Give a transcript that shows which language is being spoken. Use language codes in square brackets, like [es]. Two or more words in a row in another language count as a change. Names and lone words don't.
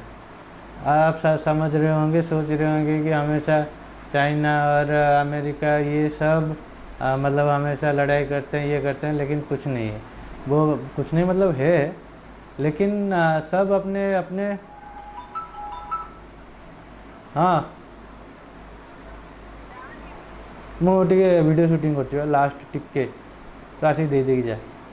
[hi] आप समझ रहे होंगे, सोच रहे होंगे कि हमेशा चाइना और अमेरिका ये सब मतलब हमेशा लड़ाई करते हैं, ये करते हैं, लेकिन कुछ नहीं है। वो कुछ नहीं मतलब है, लेकिन सब अपने अपने, हाँ [or] ମୁଁ ଟିକେ ଭିଡ଼ିଓ ସୁଟିଂ କରୁଛି, ଲାଷ୍ଟ ଟିକେ ତ ଆସିକି ଦେଇଦେଇକି ଯା।